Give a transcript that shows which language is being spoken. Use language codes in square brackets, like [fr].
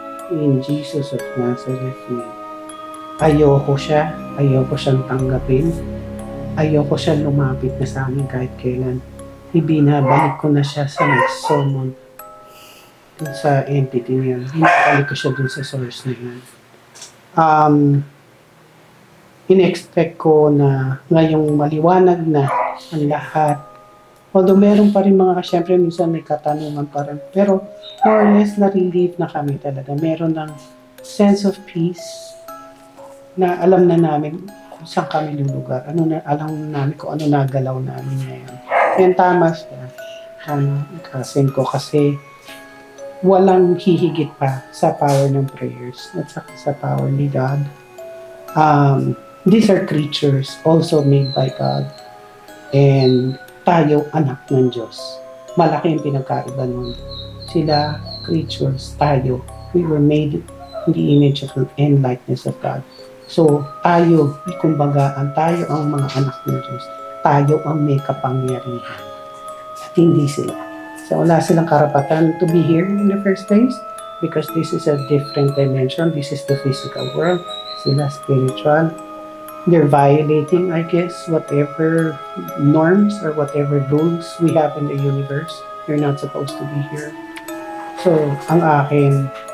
[en] In Jesus of Nazareth name. [tl] Ayoko siyang tanggapin, ayoko siyang lumapit na sa amin kahit kailan. Ibinabalik ko na siya sa nag-summon dun sa entity niya. Binabalik ko siya dun sa source na yan. In-expect ko na ngayong maliwanag na ang lahat. Although meron pa rin syempre minsan may katanungan pa rin. Pero [en] more or less [tl] na-relieve na kami talaga. Meron ng [en] sense of peace [tl] na alam na namin kung saan kami lulugar. Alam namin kung ano nagalaw namin ngayon. Yan tama siya. Kasin ko kasi walang hihigit pa sa power ng prayers at sa power ni God. [en] These are creatures also made by God. [tl] And tayo anak ng Diyos. Malaki yung pinagkaiba nun. Sila creatures, tayo. [en] We were made in the image and likeness of God. [tl] So, tayo, kumbaga, tayo ang mga anak ng Diyos. Tayo ang may kapangyarihan. At hindi sila. So, wala silang karapatan [en] to be here in the first place because this is a different dimension. This is the physical world. [tl] Sila spiritual. [en] They're violating, I guess, whatever norms or whatever rules we have in the universe. You're not supposed to be here. [tl] So, ang akin,